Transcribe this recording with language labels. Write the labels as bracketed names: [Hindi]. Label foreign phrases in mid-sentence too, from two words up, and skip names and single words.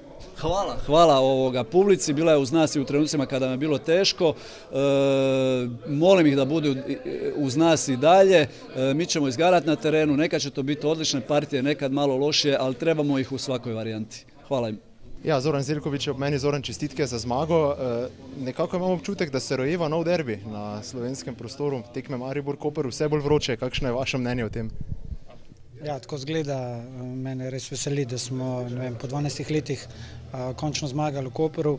[Croatian] Hvala publici, bila je uz nas i u trenucima kada nam je bilo teško, molim ih da budu uz nas i dalje, mi ćemo izgarati na terenu, nekad će to biti odlične partije, nekad malo lošije, ali trebamo ih u svakoj varijanti. Hvala im. [Slovenian] Ja, Zoran Zeljković je ob meni. Zoran, čestitke za zmago. Nekako imam občutek, da se rojeva nov derbi na slovenskem prostoru, tekme Maribor-Koper, vse bolj vroče. Kakšno je vaše mnenje o tem? Ja, tako zgleda, mene res veseli, da smo po 12 letih končno zmagali v Koperu.